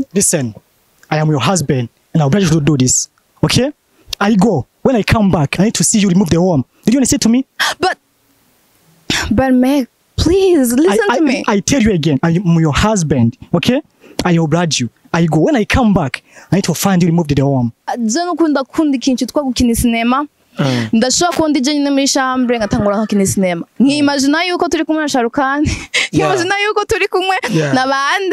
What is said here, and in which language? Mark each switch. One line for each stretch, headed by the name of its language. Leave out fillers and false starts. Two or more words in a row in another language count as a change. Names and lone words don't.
English: Listen, I am your husband and I'll oblige you to do this. Okay? I go. When I come back, I need to see you remove the worm. Did you understand to me? But Meg, please listen to me. I tell you again, I am your husband. Okay? I oblige you. I go. When I come back, I need to find you remove the worm.
Rundi: Jeno kunda ikintu twa gukina sinema. Ndashobora kundi je nyine muri chambre ngatangura nkakina sinema. Nkimagina yuko turi kumwe na Sharukani. Nkimagina yuko turi kumwe na bande.